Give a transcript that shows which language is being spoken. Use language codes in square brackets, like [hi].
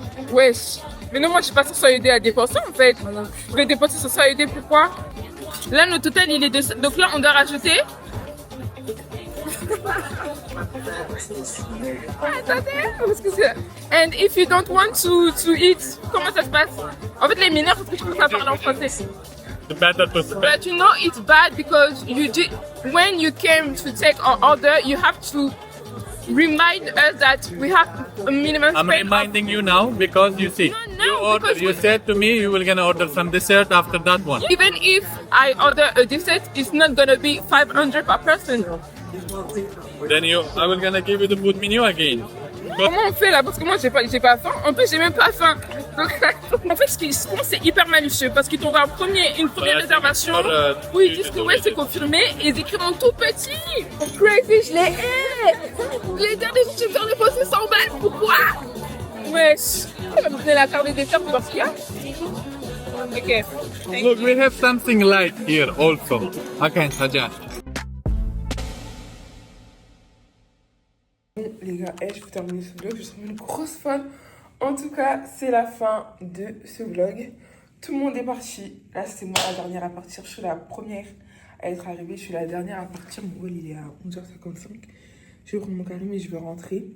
[fr] Wesh. Mais non, moi j'ai pas 500 AED à dépenser en fait. Je vais dépenser 500 AED pourquoi? Là, notre total, il est de... Donc là, on doit rajouter... Attendez, parce que c'est... [en] And if you don't want to eat, [fr] comment ça se passe? En fait, les mineurs, parce que je commence à parler en français. [en] But you know it's bad because you did... When you came to take our order, you have to remind us that we have a minimum I'm spend reminding you now because you see, you said to me you were gonna order some dessert after that one. Even if I order a dessert, it's not gonna be 500 per person. Then I will gonna give you the food menu again. [fr] Comment on fait là? Parce que moi j'ai pas faim. En plus j'ai même pas faim. Donc en fait ce qui se passe c'est hyper malicieux parce qu'ils t'ont fait une première réservation où ils disent que ouais c'est confirmé et ils écrivent en tout petit. Crazy, je les hais. Les derniers je vais faire dépenser 100 balles. Pourquoi? wesh. Tu vas me donner la carte des desserts pour voir ce qu'il y a? Ok. [en] Look, we have something light here also. Okay, Saja. [fr] Bon, les gars, je vais terminer ce vlog. Je suis une grosse fan. En tout cas, c'est la fin de ce vlog. Tout le monde est parti. Là, c'était moi la dernière à partir. Je suis la première à être arrivée. Je suis la dernière à partir. Mon vol, il est à 11h55. Je vais prendre mon carré, mais je vais rentrer.